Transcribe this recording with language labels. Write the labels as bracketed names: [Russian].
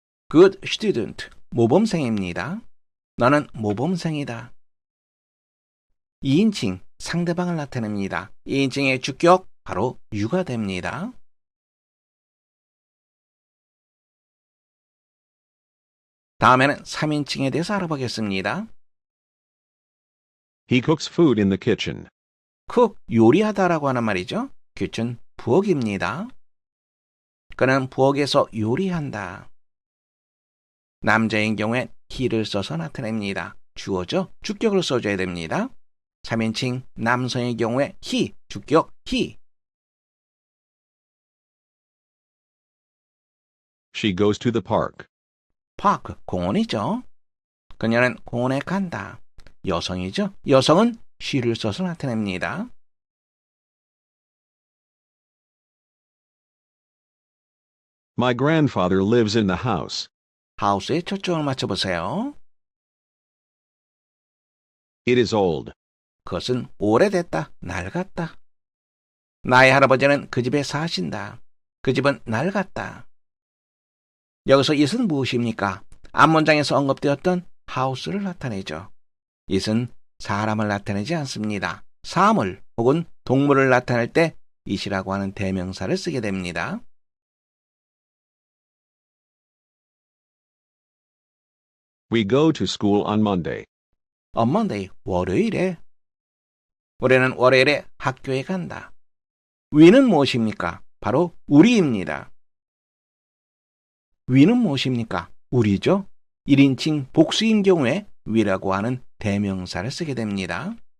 [English] Good student, [Korean] 모범생입니다. 너는 모범생이다. 2인칭, 상대방을 나타냅니다. 2인칭의 주격, 바로 you가 됩니다. 다음에는 3인칭에 대해서 알아보겠습니다. [English] He cooks food in the kitchen. [Korean] cook, 요리하다라고 하는 말이죠. kitchen, 부엌입니다. 그는 부엌에서 요리한다. 남자인 경우엔 he를 써서 나타냅니다. 주어죠. 주격을 써줘야 됩니다. 3인칭 남성의 경우에 he, 주격 he. [English] She goes to the park. [Korean] park, 공원이죠. 그녀는 공원에 간다. 여성이죠. 여성은 she를 써서 나타냅니다. [English] My grandfather lives in the house. [Korean] house에 초점을 맞춰보세요. [English] It is old. [Korean] 그것은 오래됐다, 낡았다. 나의 할아버지는 그 집에 사신다. 그 집은 낡았다. 여기서 it은 무엇입니까? 앞문장에서 언급되었던 house를 나타내죠. it은 사람을 나타내지 않습니다. 사물 혹은 동물을 나타낼 때 it이라고 하는 대명사를 쓰게 됩니다. [English] We go to school on Monday. On Monday, [Korean] 월요일에. 우리는 월요일에 학교에 간다. we는 무엇입니까? 바로 우리입니다. we는 무엇입니까? 우리죠. 1인칭 복수인 경우에 we라고 하는 대명사를 쓰게 됩니다.